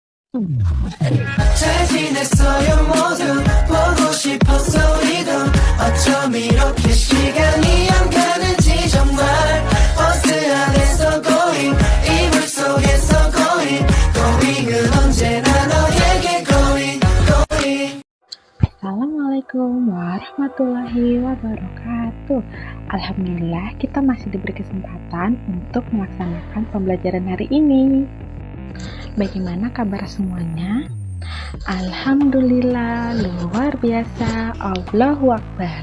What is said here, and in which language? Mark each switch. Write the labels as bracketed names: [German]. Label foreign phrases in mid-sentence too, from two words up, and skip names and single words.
[Korean] 잘 지냈어요 모두 보고 싶었어 우리도 어쩜 이렇게 시간이 안 가는지 정말 버스 안에서 going 이불 속에서 going은 언제나 너에게 going. [Arabic] السلام عليكم ورحمة الله وبركاته. [Indonesian] Alhamdulillah kita masih diberi kesempatan untuk melaksanakan pembelajaran hari ini. Bagaimana kabar semuanya? Alhamdulillah, luar biasa, [Arabic] الله أكبر.